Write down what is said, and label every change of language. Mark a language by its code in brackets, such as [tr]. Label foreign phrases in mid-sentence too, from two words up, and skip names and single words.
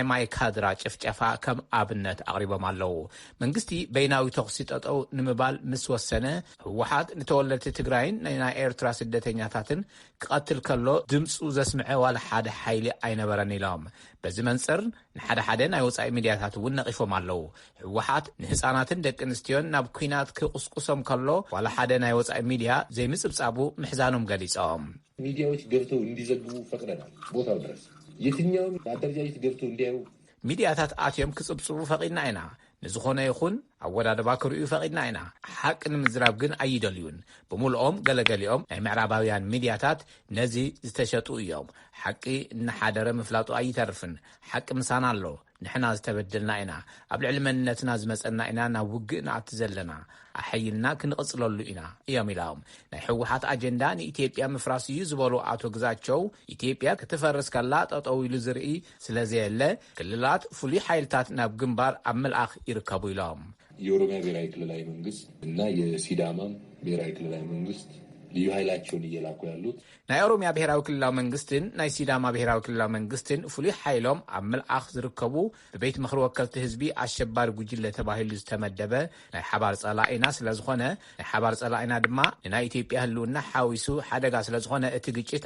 [ti] ማይካድራ ጭፍጨፋ ከም ኣብነት ኣቕሪቦም ኣለው መንግስቲ በይናዊ ተኽሲ ጠጠው ንምባል ምስ ወሰነ ህወሓት ንተወለድቲ ትግራይን ናይ ኤርትራ ስደተኛታትን ክቐትል ከሎ ድምፁ ዘስምዐ ዋላ ሓደ ሓይሊ አይነበረን ኢሎም በዚ መንጽር ንሓደ ሓደ ናይ ወጻኢ ሚድያታት እውን ነቂፎም ኣለው ህወሓት ንህፃናትን ደቂ ኣንስትዮን ናብ ኩናት ክቁስቁሶም ከሎ ዋላ ሓደ ናይ ወጻኢ ሚድያ ዘይምጽብጻቡ ምሕዛኖም ገሊጾም [am] ሚድያዎች ገብተው እንዲዘግቡ ፈቅደናል ቦታው ድረስ የትኛውም አደረጃጀት ገብተው እንዲያዩ [ti] ሚድያታት ኣትዮም ክጽብጽቡ ፈቂድና ኢና ንዝኾነ ይኹን ኣወዳድባ ክርእዩ ፈቒድና ኢና ሓቂ ንምዝራብ ግን ኣይደልዩን ብምልኦም ገለገሊኦም ናይ ምዕራባውያን ሚድያታት ነዚ ዝተሸጡ እዮም ሓቂ እናሓደረ ምፍላጡ ኣይተርፍን ሓቂ ምሳና ኣሎ ንሕና ዝተበደልና ኢና ኣብ ልዕሊ መንነትና ዝመፀና ኢና ናብ ውግእ ንኣቲ ዘለና ኣሐይልና ክንቕፅለሉ ኢና እዮም ኢሎም ናይ ሕወሓት ኣጀንዳ ንኢትዮጵያ ምፍራስ እዩ ዝበሉ ኣቶ ግዛቸው ኢትዮጵያ ክትፈርስ ከላ ጠጠው ኢሉ ዝርኢ ስለዘየለ ክልላት ፍሉይ ሓይልታት ናብ ግንባር ኣብ ምልኣኽ ይርከቡ ኢሎም [am] የኦሮሚያ ብሔራዊ ክልላዊ መንግስት እና የሲዳማ ብሔራዊ ክልላዊ መንግስት ልዩ ኃይላቸውን እየላኩ ያሉት [ti] ናይ ኦሮሚያ ብሔራዊ ክልላዊ መንግስትን ናይ ሲዳማ ብሔራዊ ክልላዊ መንግስትን ፍሉይ ሓይሎም ኣብ ምልኣኽ ዝርከቡ ብቤት ምክሪ ወከልቲ ህዝቢ ኣሸባሪ ጉጅለ ተባሂሉ ዝተመደበ ናይ ሓባር ፀላኢና ስለዝኾነ ናይ ሓባር ፀላኢና ድማ ንናይ ኢትዮጵያ ህልውና ሓዊሱ ሓደጋ ስለዝኾነ እቲ ግጭት